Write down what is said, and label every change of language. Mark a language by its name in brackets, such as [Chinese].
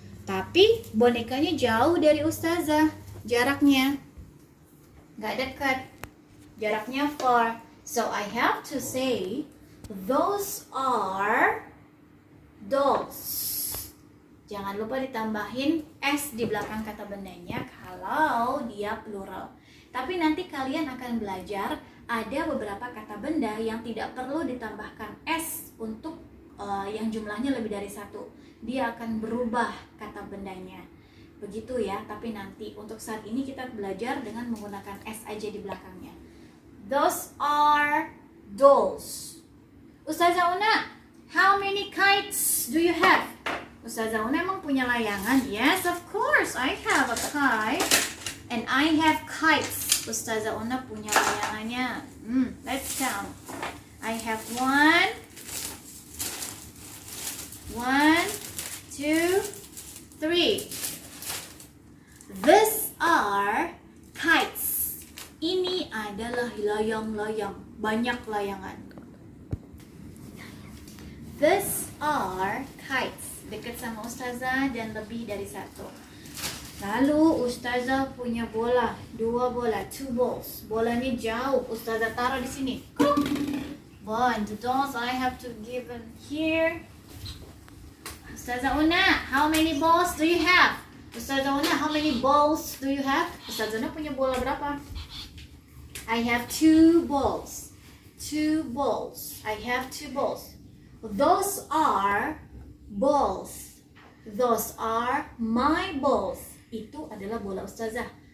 [Indonesian] Tapi bonekanya jauh dari Ustazah. Jaraknya nggak dekat. Jaraknya far. [English] So I have to say, those are dolls. [Indonesian] Jangan lupa ditambahin S di belakang kata bendanya kalau dia plural. Tapi nanti kalian akan belajar ada beberapa kata benda yang tidak perlu ditambahkan S untuk yang jumlahnya lebih dari 1. Dia akan berubah kata bendanya. Begitu ya, tapi nanti untuk saat ini kita belajar dengan menggunakan S aja di belakangnya. [English] Those are dolls. Ustazah Una, how many kites do you have? [Indonesian] Ustazah Una emang punya layangan? [English] Yes, of course, I have a kite. And I have kites. [Indonesian] Ustazah Una punya layangannya. [English] Let's count. I have 1, 2, 3. These are kites. [Indonesian] Ini adalah layang-layang. Banyak layangan. [English] These are kites. [Indonesian] Dekat sama Ustazah dan lebih dari 1. Lalu Ustazah punya bola, 2 bola, [English] 2 balls. [Indonesian] Bolanya jauh, Ustazah taruh di sini. [English] One, the dolls I have to give them here. Ustazah Una, how many balls do you have? Ustazah Una, how many balls do you have? [Indonesian] Ustazah Una punya bola berapa? [English] I have 2 balls. 2 balls. I have 2 balls. Those are balls. Those are my balls. [Indonesian] Itu adalah bola Ustazah.